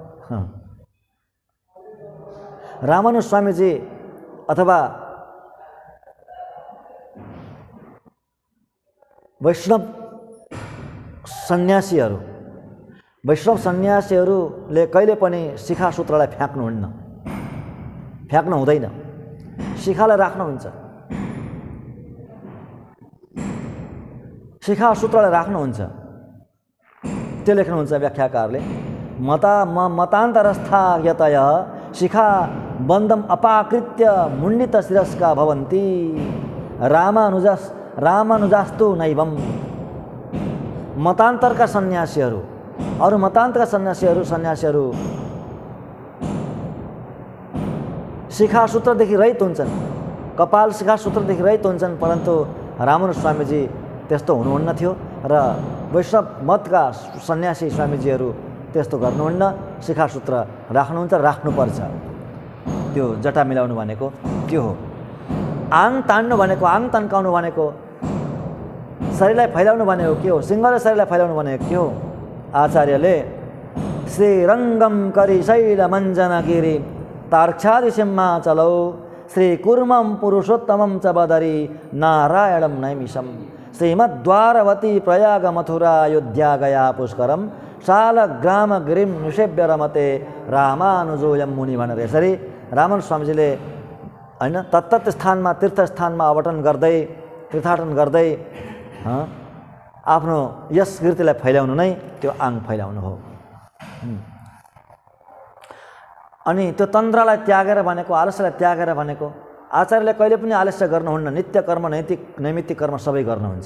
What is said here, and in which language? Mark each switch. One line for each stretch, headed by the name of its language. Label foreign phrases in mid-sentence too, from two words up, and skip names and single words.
Nepali: रामानुज स्वामीजी अथवा वैष्णव सन्यासीहरूले कहिले पनि शिखा सूत्रलाई फ्याँक्नुहुन्न, फ्याँक्नु हुँदैन, शिखालाई राख्नुहुन्छ, शिखा सूत्रलाई राख्नुहुन्छ। त्यो लेख्नुहुन्छ व्याख्याकारले,
Sanskrit: मतान्तरस्था यतय शिखा बन्धम अपाकृत्य मुण्डित शिरस्का भवन्ति रामानुजास्तु नैवम।
Nepali: मतान्तरका सन्यासीहरू, अरू मतान्तरका सन्यासीहरू शिखा सूत्रदेखि रहित हुन्छन्, कपाल शिखा सूत्रदेखि रहित हुन्छन्, परन्तु रामानुज स्वामीजी त्यस्तो हुनुहुन्न थियो र वैष्णव मतका सन्यासी स्वामीजीहरू त्यस्तो गर्नुहुन्न, शिखा सूत्र राख्नुहुन्छ, राख्नुपर्छ। त्यो जटा मिलाउनु भनेको त्यो हो। आङ तान्नु भनेको, आङ तन्काउनु भनेको, शरीरलाई फैलाउनु भनेको के हो? सिंहले शरीरलाई फैलाउनु भनेको के हो?
Sanskrit: आचार्यले श्रीरङ्गम करिशैल मञ्जनगिरि तार्क्षादि सिंहाचलौ श्रीकुर्मं पुरुषोत्तमं च बदरी नारायणं नैमिषम् श्रीमद्वारवती प्रयाग मथुरा अयोध्या गया पुष्करम शालग्राम गिरिम निषेव्य रमते रामानुजोयम मुनि
Nepali: भनेर यसरी रामानुज स्वामीजीले हैन तत्तत स्थानमा, तीर्थस्थानमा तीर्थाटन गर्दै आफ्नो यस कृतिलाई फैलाउनु नै त्यो आङ फैलाउनु हो। अनि त्यो तन्त्रलाई त्यागेर भनेको, आलस्यलाई त्यागेर भनेको, आचार्यले कहिले पनि आलस्य गर्नुहुन्न, नित्य कर्म नैमित्तिक कर्म सबै गर्नुहुन्छ।